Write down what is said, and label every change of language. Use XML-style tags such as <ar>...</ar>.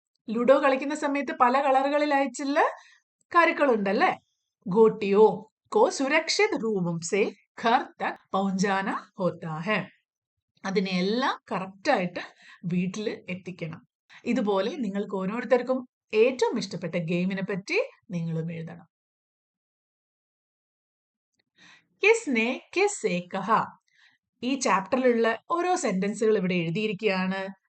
<ml>Ludo കളിക്കുന്ന സമയത്ത് പല കളറുകളിലായിട്ടുള്ള കരുക്കളുണ്ടല്ലേ.</ml> <hi>गोटियों को सुरक्षित रूप से घर तक पहुंचाना होता है.</hi> <ml>അതിനെല്ലാം കറക്റ്റ് ആയിട്ട് വീട്ടിൽ എത്തിക്കണം. ഇതുപോലെ നിങ്ങൾക്ക് ഓരോരുത്തർക്കും ഏറ്റവും ഇഷ്ടപ്പെട്ട ഗെയിമിനെ പറ്റി നിങ്ങളും എഴുതണം. കിസ്നെ കിസ്സെ കഹ. ഈ ചാപ്റ്ററിലുള്ള ഓരോ സെന്റൻസുകൾ ഇവിടെ എഴുതിയിരിക്കുകയാണ്.</ml>